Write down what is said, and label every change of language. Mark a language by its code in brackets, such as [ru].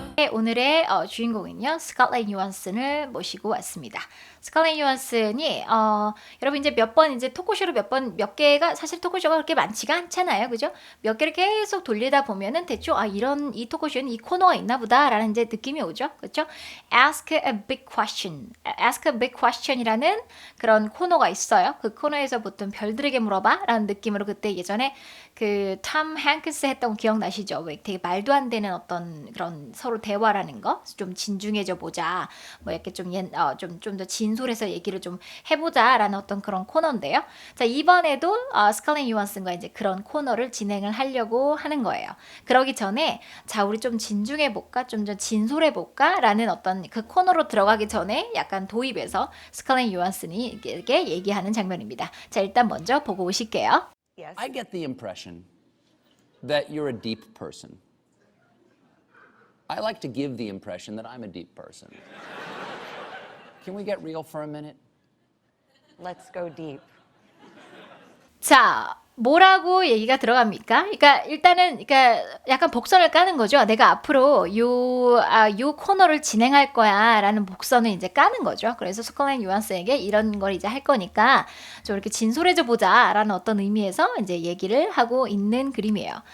[ko] 오늘의 주인공은요, 스칼렛 요한슨을 모시고 왔습니다. 스칼렛 요한슨이 여러분 이제 몇 번 이제 토크쇼를 몇 개가 사실 토크쇼가 그렇게 많지가 않잖아요, 그죠? 몇 개를 계속 돌리다 보면은 대충 이 토크쇼는 이 코너가 있나 보다라는 이제 느낌이 오죠, 그렇죠? [en] Ask a big question, Ask a big question이라는 [ko] 그런 코너가 있어요. 그 코너에서 보통 별들에게 물어봐라는 느낌으로 그때 예전에 그 톰 행크스 했던 거 기억나시죠? 왜 되게 말도 안 되는 어떤 그런 서로 대화라는 거, 좀 진중해져 보자, 뭐 이렇게 좀 더 진솔해서 얘기를 좀 해보자라는 어떤 그런 코너인데요. 자, 이번에도 스칼렛 요한슨과 이제 그런 코너를 진행을 하려고 하는 거예요. 그러기 전에 자, 우리 좀 진중해 볼까, 좀 더 진솔해 볼까라는 어떤 그 코너로 들어가기 전에 약간 도입해서 스칼렛 요한슨이 이렇게 얘기하는 장면입니다. 자, 일단 먼저 보고 오실게요. [en] Yes. I get the impression that you're a deep person. I like to give the impression that I'm a deep person. Can we get real for a minute? Let's go deep. [ko] 자, 뭐라고 얘기가 들어갑니까? 그러니까 일단은 약간 복선을 까는 거죠. 내가 앞으로 요 코너를 진행할 거야라는 복선을 이제 까는 거죠. 그래서 스칼렛 요한슨에게 이런 걸 이제 할 거니까 좀 이렇게 진솔해져 보자라는 어떤 의미에서 이제 얘기를 하고 있는 그림이에요.